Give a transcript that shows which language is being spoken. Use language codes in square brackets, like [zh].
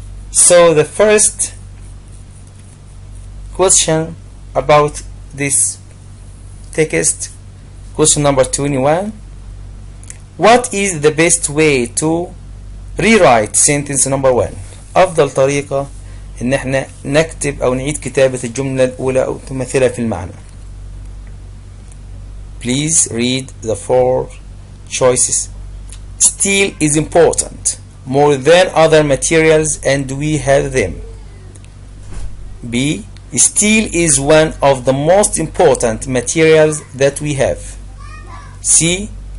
[en] So the first question about this text, question number 21. What is the best way to rewrite sentence number 1? [ar] أفضل طريقة إن احنا نكتب أو نعيد كتابة الجملة الأولى أو تمثلها في المعنى. [en] Please read the 4 choices. Steel is important more than other materials and we have them. B. Steel is one of the most important materials that we have. C.